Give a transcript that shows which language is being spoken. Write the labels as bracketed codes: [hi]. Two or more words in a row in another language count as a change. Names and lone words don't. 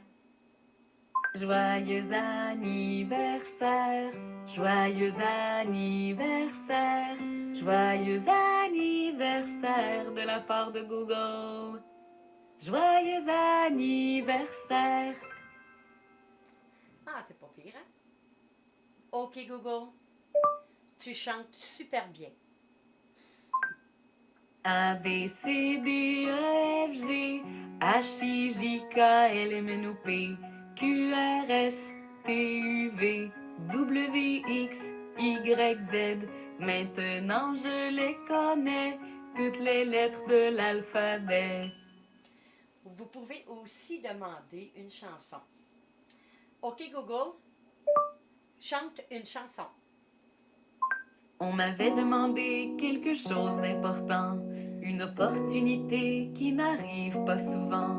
[fr] Joyeux anniversaire, joyeux anniversaire, joyeux anniversaire de la part de Google. Joyeux anniversaire. Ah, c'est pas pire, hein? OK, Google. Tu chantes super bien. A, B, C, D, E, F, G, H, I, J, K, L, M, N, O, P, Q, R, S, T, U, V, W, X, Y, Z. Maintenant je les connais, toutes les lettres de l'alphabet. Vous pouvez aussi demander une chanson. OK, Google. Chante une chanson. On m'avait demandé quelque chose d'important, une opportunité qui n'arrive pas souvent.